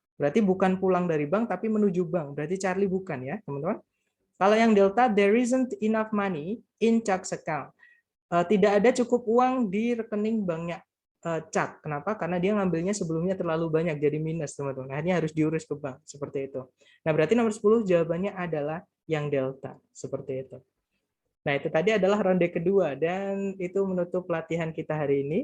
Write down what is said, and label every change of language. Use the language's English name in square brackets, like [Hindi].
[Indonesian] Berarti bukan pulang dari bank tapi menuju bank. Berarti Charlie bukan ya, teman-teman. Kalau yang [English] Delta, there isn't enough money in Chuck's account. [Indonesian] Tidak ada cukup uang di rekening banknya Chuck. Kenapa? Karena dia ngambilnya sebelumnya terlalu banyak, jadi minus, teman-teman. Akhirnya harus diurus ke bank, seperti itu. Nah, berarti nomor 10 jawabannya adalah yang Delta, seperti itu. Nah, itu tadi adalah ronde kedua, dan itu menutup latihan kita hari ini.